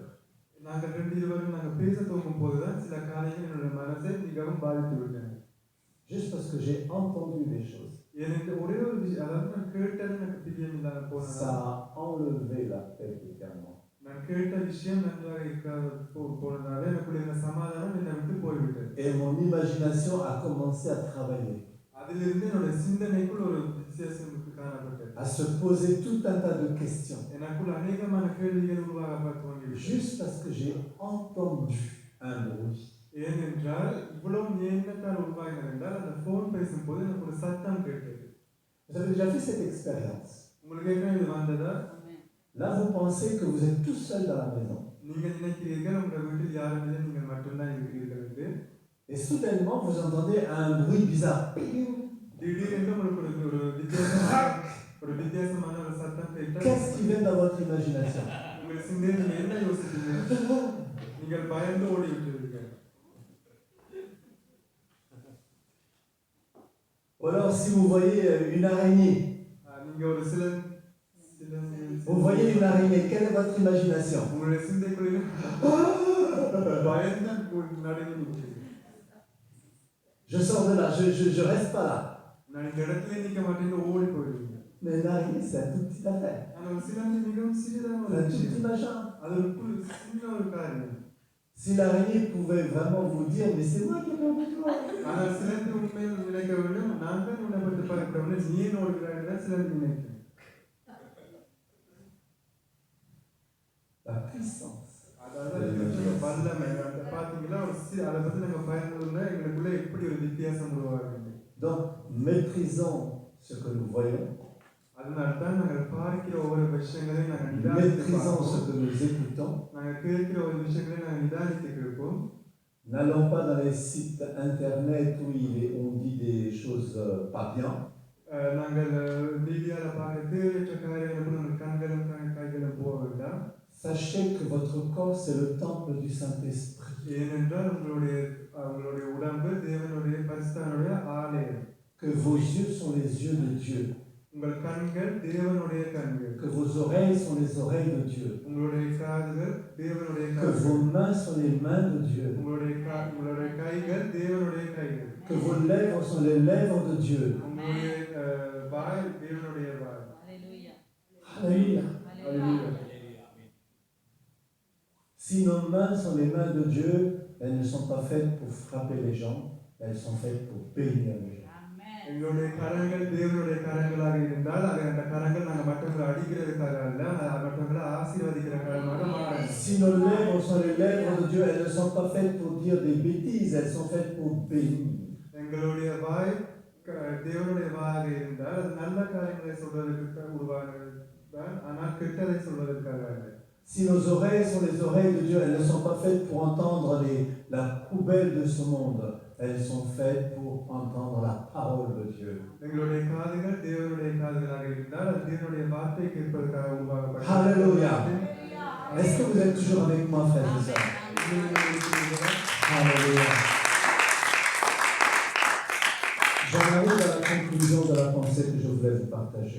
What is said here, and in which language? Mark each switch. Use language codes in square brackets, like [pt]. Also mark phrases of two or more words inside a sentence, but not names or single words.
[ta] நாங்கள் இருவரும் நாங்கள் பேச துவங்கும் போதுதான் சில காரியங்கள் என்னுடைய மனசை மிகவும் பாதித்து விட்டன. [fr] Juste parce que j'ai entendu des choses. [ta] எனக்கு ஒரே ஒரு விஷயம், அதாவது நான் கேட்டது எனக்கு பிரியம் இல்லாத போனது. [fr] Ça a enlevé la paix éternellement. [ta] நான் கேட்ட விஷயம் நன்றாக இருக்காத போனதால எனக்குள்ள இந்த சமாதானம் என்னை விட்டு போய்விட்டது. [fr] Et mon imagination a commencé à travailler. [ta] அதிலிருந்து என்னுடைய சிந்தனைக்குள் ஒரு வித்தியாசம் காணப்பட்டது. [fr] À se poser tout un tas de questions. [ta] எனக்குள்ள அநேகமான கேள்விகள் உருவாக துவங்கிவிட்டது. [fr] Juste parce que j'ai entendu un bruit. [ta] ஏனென்றால் இவ்வளவு ஏனத்தால் உருவாகினது என்றால் அந்த ஃபோன் பேசும்போது எனக்கு ஒரு சத்தம் கேட்டது. [fr] Vous avez déjà fait cette expérience? [ta] உங்களுக்கு என்ன இது வந்ததா? [fr] Là, vous pensez que vous êtes tout seul dans la maison. [ta] நீங்கள் நினைக்கிறீர்கள் உங்கள் வீட்டில் யாரும் இல்லை, நீங்கள் மட்டும்தான் இருக்கிறீர்கள் என்று. [fr] Et soudainement, vous entendez un bruit bizarre. [ta] திடீரென்று உங்களுக்கு ஒரு வித்தியாசமான ஒரு சத்தம் கேட்டால் [fr] Qu'est-ce qui vient dans votre imagination? [ta] உங்கள் சிந்தனையில் என்ன யோசிக்கிறீர்கள்? நீங்கள் பயந்து ஓடி விட்டீர்கள். [fr] Ou alors, si vous voyez une araignée, [ta] நீங்கள் ஒரு சில [fr] vous voyez une araignée, quelle est votre imagination? [ta] உங்களுடைய சிந்தைக்குள்ள பயந்து நடந்து விட்டீர்கள். [fr] Je sors de là, je reste pas là. [ta] நான் இந்த இடத்துல நிற்க மாட்டேன்னு ஓடி போயிடுவீங்க. [fr] Mais une araignée, c'est un tout petit affaire. [ta] ஆனால் ஒரு சிலந்தி மிகவும் சிறிதான ஒரு [fr] Un tout [ta] விஷயம். [fr] petit machin. [ta] அது ஒரு சின்ன ஒரு காரியம். [fr] Si l'araignée pouvait vraiment vous dire, mais c'est moi qui ai perdu toi. [ta] ஆனால் சிலந்தி உண்மையில் நினைக்க வேண்டும், நான் தான் உன்னை பற்றி பார்க்கிறவன், நீ ஏன் ஓடுகிறாய் தான் சிலந்தி நினைக்கும். [fr] la puissance. [ta] அதாவது அது வல்லமை அந்த பார்த்தீங்களா அதை பற்றி நாங்கள் பயந்தோம்னா எங்களுக்குள்ள எப்படி ஒரு வித்தியாசம் உருவாகுது. [fr] Donc, méprisons ce que nous voyons, [ta] அதனால தான் நாங்கள் பார்க்கிற ஒவ்வொரு விஷயங்களையும் நாங்கள் நிதானித்து [fr] méprisons ce [ta] பார்ப்போம். [fr] que nous écoutons. [ta] நாங்கள் கேட்கிற ஒரு விஷயங்களையும் நாங்கள் நிதானித்து கேட்போம். [fr] N'allons pas dans les sites internet où on dit des choses pas bien. [ta] நாங்கள் மீடியாவில் பார்க்க தேவையற்ற காரியங்களுக்கும் நாங்கள் கண்களும் கைகளும் போக வேண்டாம். [fr] Sachez que votre corps, c'est le temple du Saint-Esprit. [ta] ஏனென்றால் உங்களுடைய உடம்பு தேவனுடைய பரிசுத்தனுடைய ஆலயம். [fr] Que vos yeux sont les yeux de Dieu. [ta] உங்கள் கண்கள் தேவனுடைய கண்கள். [fr] Que vos oreilles sont les oreilles de Dieu. [ta] உங்களுடைய காதுகள் தேவனுடைய [fr] Que [ta] காதுகள். [fr] vos mains sont les mains de Dieu. [ta] உங்களுடைய கைகள் தேவனுடைய கைகள். [fr] Que vos lèvres sont les lèvres de Dieu. [ta] உங்களுடைய வாய் தேவனுடைய வாய். [fr] Alléluia. Alléluia. Alléluia. Si nos mains sont les mains de Dieu, elles ne sont pas faites pour frapper les gens, elles sont faites pour bénir les gens. Amen. [ta] எங்களுடைய கரங்கள் தேவனுடைய கரங்களாக இருந்தால் அந்த கரங்கள் நாங்கள் மற்றவங்களை அடிக்கிறதுக்காக அல்ல, மற்றவங்களை ஆசீர்வதிக்கிற கரமாக மாறும். [fr] Si nos lèvres sont les lèvres de Dieu, elles ne sont pas faites pour dire des bêtises, elles sont faites pour bénir. [ta] எங்களுடைய வாய் தேவனுடைய வாயாக இருந்தால் அது நல்ல காரியங்களை சொல்வதற்கு உருவானது தான், ஆனால் கெட்டதை சொல்வதற்காக அல்ல. [fr] Si nos oreilles sont les oreilles de Dieu, elles ne sont pas faites pour entendre la poubelle de ce monde, elles sont faites pour entendre la parole de Dieu. [ta] எங்களுடைய காதுகள் தேவனுடைய காதுகளாக இருந்தால் அது தேவனுடைய வார்த்தை கேட்பதற்காக உருவாக்கப்பட்டது. [fr] Alléluia. Est-ce que vous êtes toujours avec moi, frères et sœurs? Alléluia. J'en arrive à la conclusion de la pensée que je voulais vous partager.